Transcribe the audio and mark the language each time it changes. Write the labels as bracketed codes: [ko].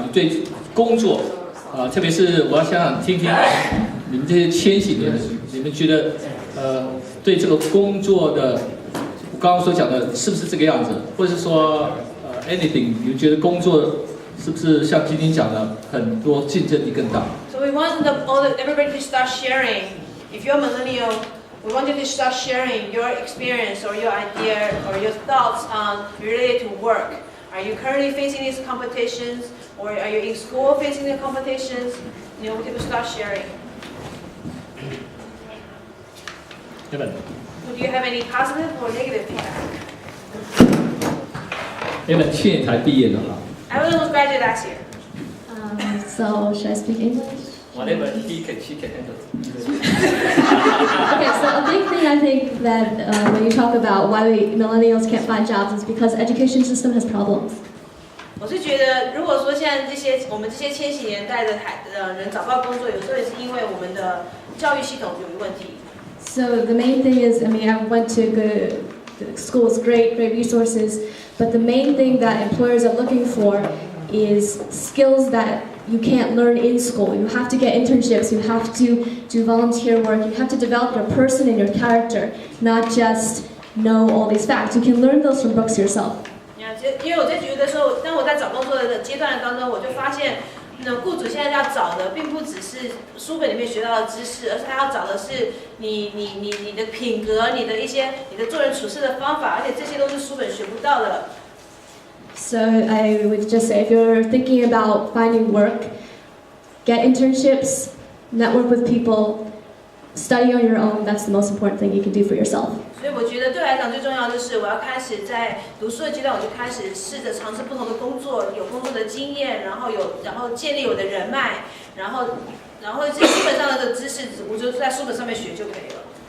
[zh] 你对工作特别是我要想听听你们这些千禧年的，你们觉得对这个工作的，我刚刚所讲的是不是这个样子，或者是说anything， 你们觉得工作是不是像晶晶讲的，很多竞争力更大 [en] So we want everybody to start sharing. If you're a millennial, we want you to start sharing your experience or your idea or your thoughts related to work. Are you currently facing these competitions, or are you in school facing the competitions? You know, we can start sharing. Evan. Do you have any positive or negative feedback? [zh] Evan 去年才毕业的哈。 [en] Evan was graduated last year. So should I speak English? Whatever he can, she can handle. Okay, so a big thing I think that when you talk about why millennials can't find jobs is because education system has problems. [zh] 我是觉得，如果说现在我们这些千禧年代的人找不到工作，有时候也是因为我们的教育系统有问题。 [en] So the main thing is, I mean, I went to good schools, great resources, but the main thing that employers are looking for is skills that you can't learn in school. You have to get internships, you have to do volunteer work, you have to develop your person and your character, not just know all these facts. You can learn those from books yourself. [zh] 因为我在觉得说，当我在找工作的阶段当中，我就发现，雇主现在要找的，并不只是书本里面学到的知识，而是他要找的是你的品格，你的做人处事的方法，而且这些都是书本学不到的。 [en] So I would just say, if you're thinking about finding work, get internships, network with people, study on your own. That's the most important thing you can do for yourself. [zh] 所以我觉得对我来讲最重要的是，我要开始在读书的阶段，我就开始试着尝试不同的工作，有工作的经验，然后建立我的人脉，然后这基本上的知识，我就在书本上面学就可以了。